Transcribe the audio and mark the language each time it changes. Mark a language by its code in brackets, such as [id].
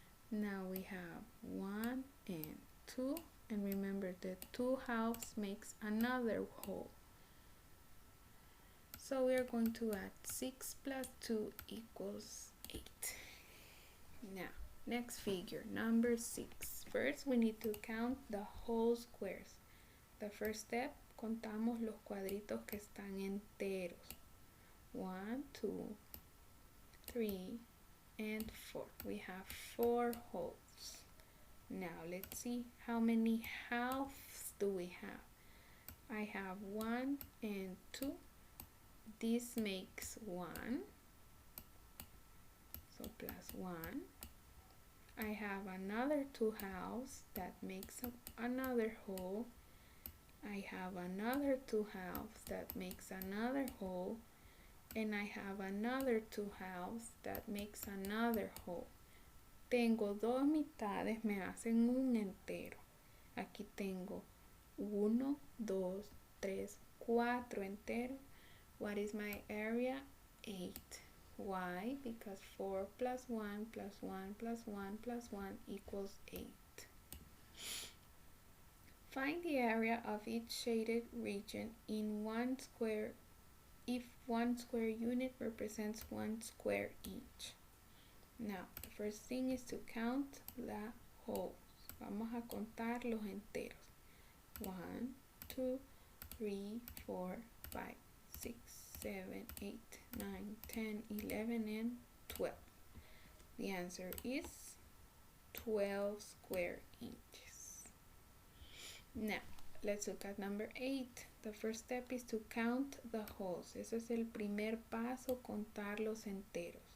[en] Now we have 1 and 2, and remember that 2 halves makes another whole. So we are going to add 6 plus 2 equals 8. Now, next figure, number 6. First, we need to count the whole squares. The first step, [es] contamos los cuadritos que están enteros. [en] 1, 2, 3, and 4. We have 4 wholes. Now, let's see how many halves do we have. I have 1 and 2. this makes 1, so plus 1. I have another 2 halves that makes another whole. I have another 2 halves that makes another whole, and I have another 2 halves that makes another whole. [es] Tengo dos mitades, me hacen un entero. Aquí tengo 1, 2, 3, 4 enteros. [en] What is my area? 8. Why? Because 4 plus 1 plus 1 plus 1 plus 1 equals 8. Find the area of each shaded region in 1 square if 1 square unit represents 1 square inch. Now, the first thing is to count the holes. [es] Vamos a contar los enteros. 1, 2, 3, 4, 5, 6, 7, 8, 9, 10, 11, and 12. [en] The answer is 12 square inches. Now, let's look at number 8. The first step is to count the holes. [es] Ese es el primer paso, contar los enteros.